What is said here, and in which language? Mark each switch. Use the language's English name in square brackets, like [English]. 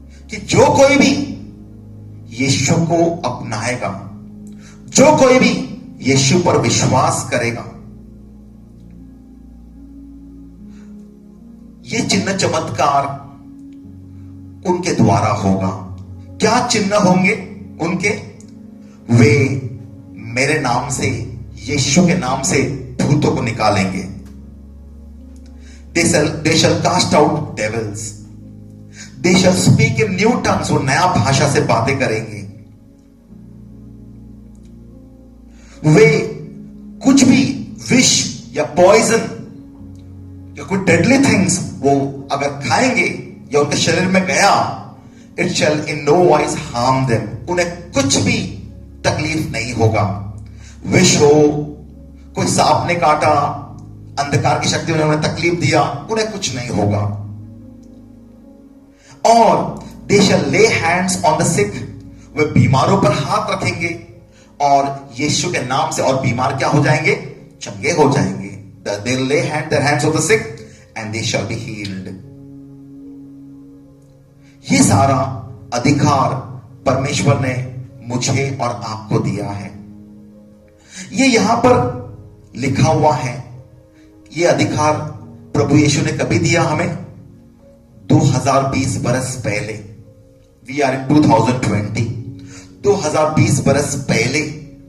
[Hindi] कि जो कोई भी यीशु को अपनाएगा, जो कोई भी यीशु पर विश्वास करेगा, ये चिन्ह चमत्कार उनके द्वारा होगा। क्या चिन्ह होंगे उनके? वे मेरे नाम से, यीशु के नाम से भूतों को निकालेंगे। [English] They shall cast out devils. They shall speak in new tongues. [Hindi] वो नया भाषा से बातें करेंगे। वे कुछ भी विष या पॉइजन या कोई डेडली थिंग्स वो अगर खाएंगे या उनके शरीर में गया, [English] It shall in no wise harm them. [Hindi] उन्हें कुछ भी तकलीफ नहीं होगा। विष हो, कोई सांप ने काटा, अंधकार की शक्ति ने उन्हें तकलीफ दिया, उन्हें कुछ नहीं होगा। और [English] They shall lay hands on the sick. [Hindi] वे बीमारों पर हाथ रखेंगे और यीशु के नाम से, और बीमार क्या हो जाएंगे? चंगे हो जाएंगे। [English] They lay their hands on the sick and they shall be healed. [Hindi] ये सारा अधिकार परमेश्वर ने मुझे और आपको दिया है। ये यहां पर लिखा हुआ है। ये अधिकार प्रभु यीशु ने कभी दिया हमें? 2020 बरस पहले। [English] we are in 2020, [Hindi] 2020 बरस पहले।